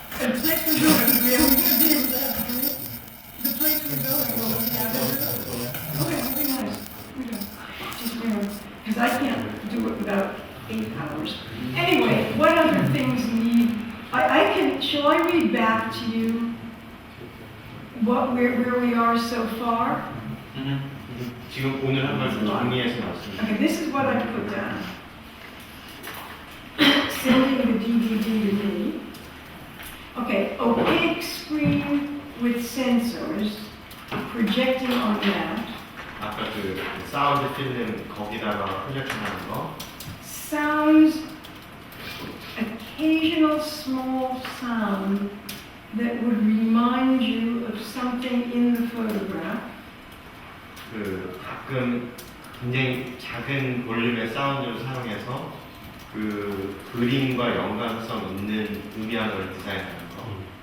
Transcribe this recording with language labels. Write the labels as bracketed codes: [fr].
[en] The place we're going, we are going to be able to have a drink. The place we're going, will we have a drink? Okay, that'd be nice. Just, because I can't do it without 8 hours. Anyway, what other things need, shall I read back to you where we are so far? [ko] 지금 오늘 한 말씀 정리해서 말씀드릴게요. [en] Okay, this is what I put down. Sending the DVD to me. Okay, opaque screen with sensors projecting on that. [ko] 아까 그 사운드 필름 거기다가 프로젝션 하는 거. [en] Sounds, occasional small sound that would remind you of something in the photograph. [ko] 그 가끔 굉장히 작은 볼륨의 사운드를 사용해서 그 그림과 연관성 있는 음향을 디자인하는 거.